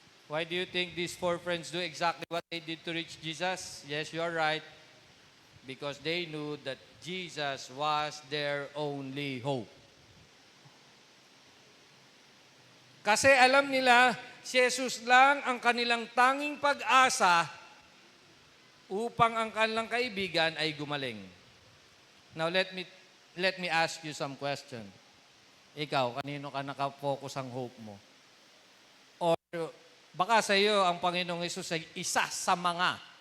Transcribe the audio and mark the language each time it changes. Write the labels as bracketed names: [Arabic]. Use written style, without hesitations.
[English] Why do you think these four friends do exactly what they did to reach Jesus? Yes, you are right. Because they knew that Jesus was their only hope. [Filipino] Kasi alam nila, si Jesus lang ang kanilang tanging pag-asa upang ang kanilang kaibigan ay gumaling. [English] Now, let let me ask you some question. [Filipino] Ikaw, kanino ka nakafocus ang hope mo? Or baka sa iyo ang Panginoong Hesus ay isa sa mga.